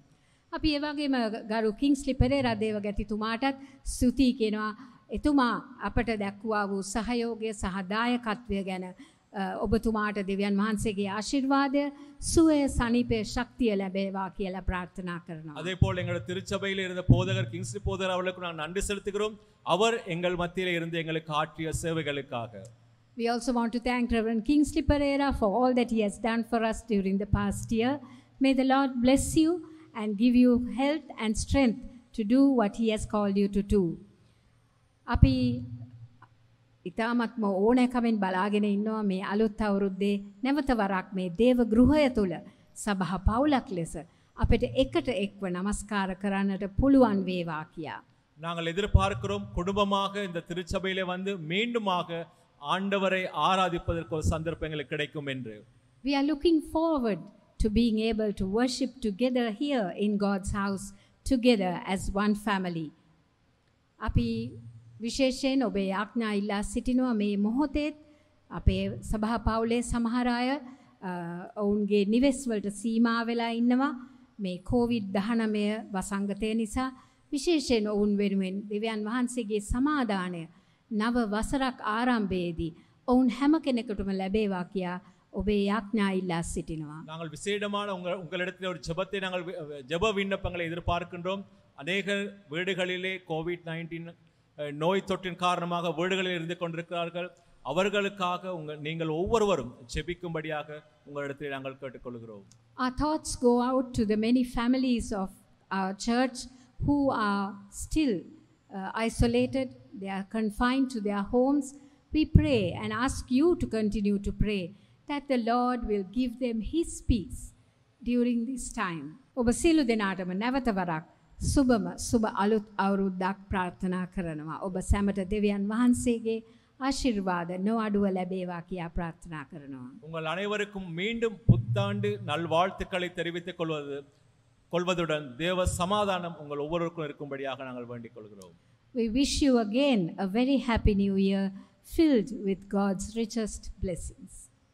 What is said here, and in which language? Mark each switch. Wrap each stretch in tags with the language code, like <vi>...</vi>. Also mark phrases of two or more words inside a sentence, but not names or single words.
<si>අපි ඒ වගේම ගරු කිංස්ලි පෙරේරා දේවගැතිතුමාටත් ස්තුති කියනවා. එතුමා අපට දැක්වුවා වූ සහයෝගය සහ දායකත්වය ගැන ඔබතුමාට දෙවියන් වහන්සේගේ ආශිර්වාදය සුවය සනීපය ශක්තිය ලැබේවා කියලා ප්‍රාර්ථනා කරනවා.</si> <ta>அதேபோல் எங்கள் திருச்சபையில் இருந்த போதகர் கிங்ஸ்லி போதகர் அவர்களுக்கு நாங்கள் நன்றி செலுத்துகிறோம். அவர் எங்கள் மத்தியிலே இருந்து எங்களுக்கு ஆற்றிய சேவைகளுக்காக.</ta> <en>We also want to thank Reverend Kingsley Pereira for all that he has done for us during the past year. May the Lord bless you and give you health and strength to do what he has called you to do.</en> <si>අපි ඉතාමත්ම ඕනෑකමින් බලාගෙන ඉන්නවා මේ අලුත් අවුරුද්දේ නැවත වරක් මේ දේව ගෘහය තුල සභා පවුලක් ලෙස අපිට එකට එක්ව নমස්කාර කරන්නට පුළුවන් වේවා කියා.</si> <ta>நாங்கள் எதிர்பார்க்கிறோம் குடும்பமாக இந்த திருச்சபையிலே வந்து மீண்டுமாக ஆண்டவரை ஆராதிப்பதற்கு ஒரு சந்தர்ப்பங்கள் கிடைக்கும் என்று.</ta> <en>We are looking forward to being able to worship together here in God's house together as one family.</en> <si>අපි විශේෂයෙන් ඔබේ ආඥා ඉල්ලා සිටිනවා මේ මොහොතේත් අපේ සභා පවුලේ සමහර අය ඔවුන්ගේ නිවෙස් වලට සීමා වෙලා ඉන්නවා මේ COVID-19 වසංගතය නිසා. විශේෂයෙන් ඔවුන් වෙනුවෙන් දෙවියන් වහන්සේගේ සමාදානය නව වසරක් ආරම්භයේදී ඔවුන් හැම කෙනෙකුටම ලැබේවා කියා ඔබේ යාඥා ඉල්ලා සිටිනවා.</si> <ta>நாங்கள் விசேடமான உங்களிடத்தில் ஒரு ஜெபத்தை நாங்கள் ஜெப விண்ணப்பங்களை எதிர்பார்க்கின்றோம். அநேக வீடுகளிலே கோவிட்-19 நோய் தொற்றின் காரணமாக வீடுகளில் இருந்து கொண்டிருக்கிறார்கள். அவர்களுக்காக நீங்கள் ஒவ்வொருவரும் ஜெபிக்கும்படியாக உங்களிடத்தில் நாங்கள் கேட்டுக்கொள்கிறோம்.</ta> <en>Our thoughts go out to the many families of our church who are still isolated. They are confined to their homes. We pray and ask you to continue to pray that the Lord will give them His peace during this time.</en> <si>ඔබ සියලු දෙනාටම නැවත වරක් සුබ අලුත් අවුරුද්දක් ප්‍රාර්ථනා කරනවා. ඔබ සැමට දෙවියන් වහන්සේගේ ආශිර්වාද නොඅඩුව ලැබේවා කියා ප්‍රාර්ථනා කරනවා.</si> <ta>உங்கள் அனைவருக்கும் மீண்டும் புத்தாண்டு நல்வாழ்த்துக்களை தெரிவித்துக் கொள்வதுடன் தேவ சமாதானம் உங்கள் ஒவ்வொருவருக்கும் இருக்கும்படியாக நாங்கள் வேண்டிக் கொள்கிறோம்.</ta> <en>We wish you again a very happy new year filled with God's richest blessings.</en>